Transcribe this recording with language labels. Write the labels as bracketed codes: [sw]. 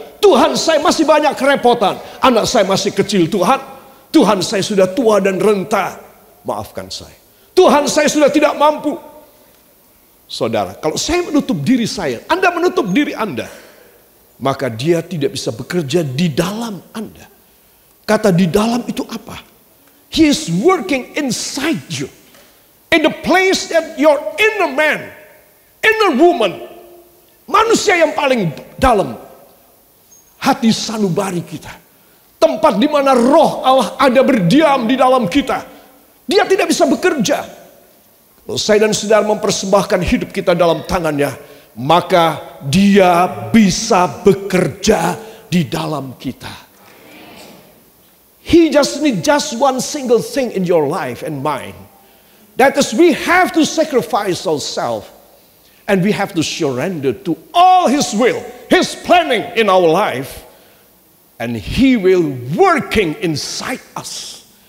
[id] Tuhan, saya masih banyak kerepotan. Anak saya masih kecil, Tuhan. Tuhan, saya sudah tua dan renta. Maafkan saya. Tuhan, saya sudah tidak mampu. Saudara, kalau saya menutup diri saya, Anda menutup diri Anda, maka Dia tidak bisa bekerja di dalam Anda. Kata di dalam itu apa? [en] He is working inside you. In the place that your inner man, inner woman, [id] manusia yang paling dalam, hati sanubari kita. Tempat di mana roh Allah ada berdiam di dalam kita. Dia tidak bisa bekerja. Kalau saya dan saudara mempersembahkan hidup kita dalam tangannya, maka Dia bisa bekerja di dalam kita. [en] He just need just one single thing in your life and mine. That is, we have to sacrifice ourselves. And we have to surrender to all His will, His planning in our life. And He will working inside us.